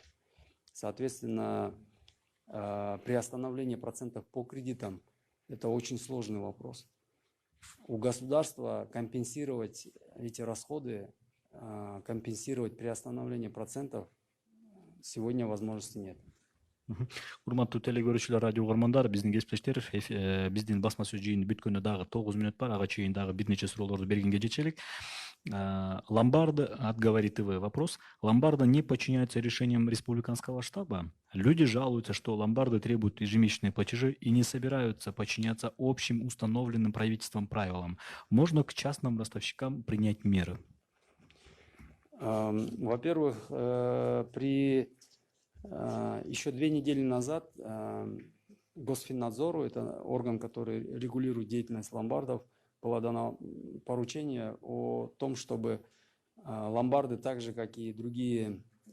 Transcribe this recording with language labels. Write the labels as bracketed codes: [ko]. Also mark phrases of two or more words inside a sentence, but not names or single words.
[ru] Соответственно, приостановление процентов по кредитам – это очень сложный вопрос. У государства компенсировать эти расходы, компенсировать приостановление процентов сегодня возможности нет. [ky] Урматтуу телекөрүүчүлөр, радио угармандар, биздин кесиптештер, биздин басма сөз жыйыны бүткөнүнө дагы 9 мүнөт бар. Ага чейин дагы бир нече суроолорду бергенге жетиш элек. [ru] Ломбарда от Говори ТВ вопрос. Ломбарда не подчиняются решениям республиканского штаба. Люди жалуются, что ломбарды требуют ежемесячные платежи и не собираются подчиняться общим установленным правительством правилам. Можно к частным ростовщикам принять меры? Во-первых, еще 2 недели назад Госфиннадзору, это орган, который регулирует деятельность ломбардов, было дано поручение о том, чтобы ломбарды, так же как и другие